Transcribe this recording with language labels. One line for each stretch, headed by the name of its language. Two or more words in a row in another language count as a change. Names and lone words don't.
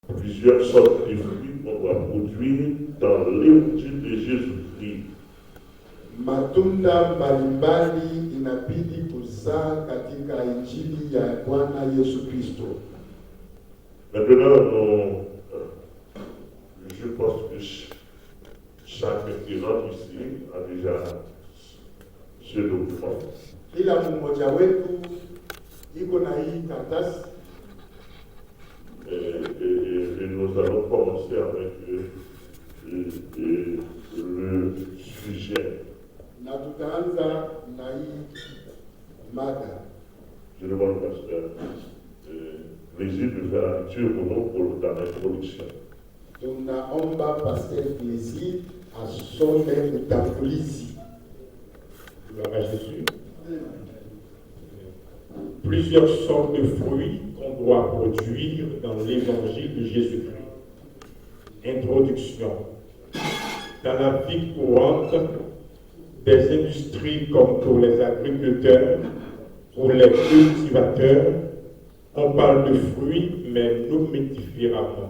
French: Plusieurs sortes de fruits qu'on doit produire dans l'évangile de Jésus-Christ.
Swahili: Matunda mbalimbali inabidi kuzaa katika injili ya Bwana Yesu Kristo.
French: Maintenant, je pense que chacun qui rentre ici a déjà ce document.
Swahili: Kila mmoja wetu iko na hii karatasi.
French: Et nous allons commencer avec le sujet.
Swahili: Na tutaanza na hii mada.
French: Je demande au pasteur plaisir de faire la lecture pour nous pour dans l'introduction.
Swahili: Tunaomba Pasteur Plaisir asome utangulizi.
French: Gloire à Jésus. Plusieurs sortes de fruits qu'on doit produire dans l'évangile de Jésus-Christ. Introduction. Dans la vie courante, des industries comme pour les agriculteurs, pour les cultivateurs, on parle de fruits, mais nommés différemment.